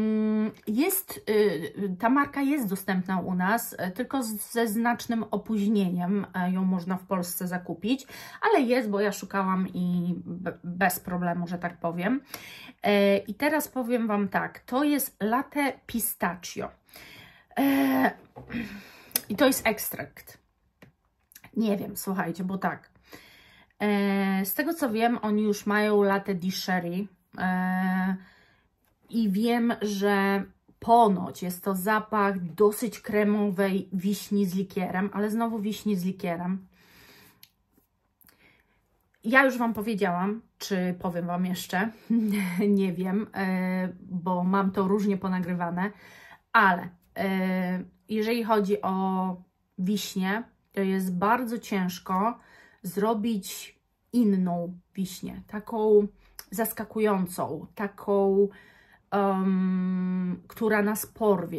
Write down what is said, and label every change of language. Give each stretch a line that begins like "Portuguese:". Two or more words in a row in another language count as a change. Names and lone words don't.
Polish: Ta marka jest dostępna u nas, tylko ze znacznym opóźnieniem ją można w Polsce zakupić, ale jest, bo ja szukałam i bez problemu, że tak powiem. I teraz powiem Wam tak, to jest latte pistachio. I to jest ekstrakt. Nie wiem, słuchajcie, bo tak. Z tego co wiem, oni już mają latte di sherry i wiem, że Ponoć jest to zapach dosyć kremowej wiśni z likierem, ale znowu wiśni z likierem. Ja już Wam powiedziałam, czy powiem Wam jeszcze, nie wiem, bo mam to różnie ponagrywane, ale jeżeli chodzi o wiśnię, to jest bardzo ciężko zrobić inną wiśnię, taką zaskakującą, taką, która nas porwie.